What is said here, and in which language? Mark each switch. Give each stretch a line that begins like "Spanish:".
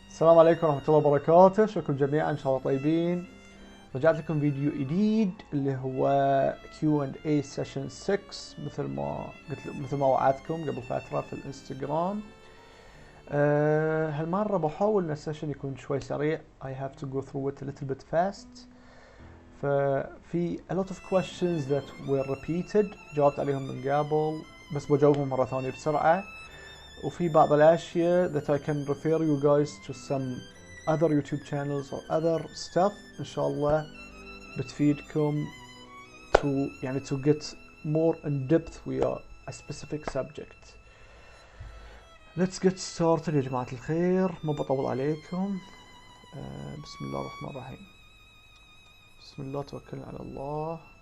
Arabic: السلام عليكم ورحمة الله وبركاته، شكرا جميعا ان شاء الله طيبين. رجعت لكم فيديو جديد اللي هو Q&A session 6 مثل ما وعدتكم قبل فترة في الانستغرام. هالمرة بحاول ان السيشن يكون شوي سريع.
English: I have to go through it a little bit fast.
Arabic: ففي
English: a lot of questions that were repeated
Arabic: جاوبت عليهم من قبل، بس بجاوبهم مرة ثانية بسرعة. وفي بعض الاشياء
English: that I can refer you guys to some other YouTube channels or other stuff
Arabic: ان شاء الله بتفيدكم
English: to get more in depth with a specific subject. Let's get started
Arabic: يا جماعة الخير، ما بطول عليكم. بسم الله الرحمن الرحيم. بسم الله توكلنا على الله.